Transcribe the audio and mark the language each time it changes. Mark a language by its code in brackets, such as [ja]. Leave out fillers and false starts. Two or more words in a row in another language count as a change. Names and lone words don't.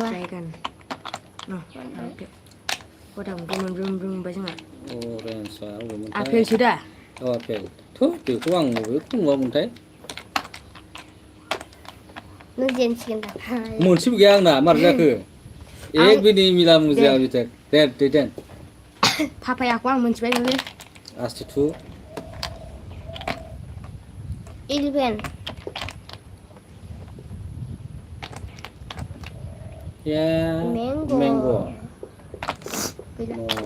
[brx] ड्राइगान गदाम गोमोन मोनबाय जोंहा अरेन्जआ अबेमोनथाय आपेलसो दा आपेल बेखौ आं बबेखौ नुवामोनथाय नों जेनसिगोन दा मोनसेबो गैया आंना मारै जाखो [hi] एक भी नहीं मिला मुझे अभी तक [brx] दे पापायाखौ आं मोनथिबाय नोंले आस्ते थु 11 या मैंगो गैला